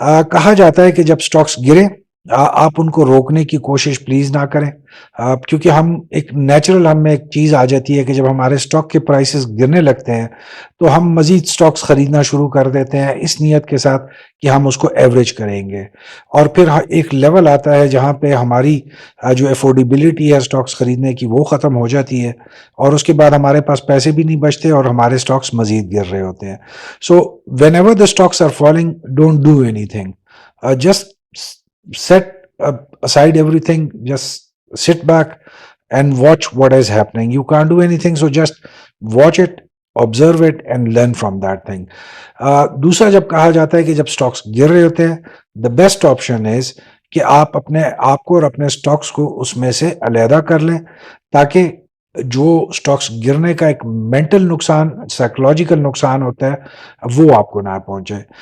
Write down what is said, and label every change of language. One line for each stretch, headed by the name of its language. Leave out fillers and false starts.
Urdu: کہا جاتا ہے کہ جب اسٹاکس گریں آپ ان کو روکنے کی کوشش پلیز نہ کریں, کیونکہ ہم ایک نیچرل ہم میں ایک چیز آ جاتی ہے کہ جب ہمارے اسٹاک کے پرائسز گرنے لگتے ہیں تو ہم مزید اسٹاکس خریدنا شروع کر دیتے ہیں اس نیت کے ساتھ کہ ہم اس کو ایوریج کریں گے, اور پھر ایک لیول آتا ہے جہاں پہ ہماری جو افورڈیبلٹی ہے اسٹاکس خریدنے کی وہ ختم ہو جاتی ہے, اور اس کے بعد ہمارے پاس پیسے بھی نہیں بچتے اور ہمارے اسٹاکس مزید گر رہے ہوتے ہیں.
English: So whenever the stocks are falling, don't do anything, just set aside everything, just sit back and watch what is happening. You can't do anything, so just watch it, observe it and learn from that thing.
Urdu: دوسرا جب کہا جاتا ہے کہ جب Stokes گر رہے ہوتے ہیں,
English: the best option is
Urdu: کہ آپ اپنے آپ کو اور اپنے سٹاکس کو اس میں سے علیحدہ کر لیں, تاکہ جو سٹاکس گرنے کا ایک مینٹل نقصان, سائیکولوجیکل نقصان ہوتا ہے وہ آپ کو نہ پہنچے.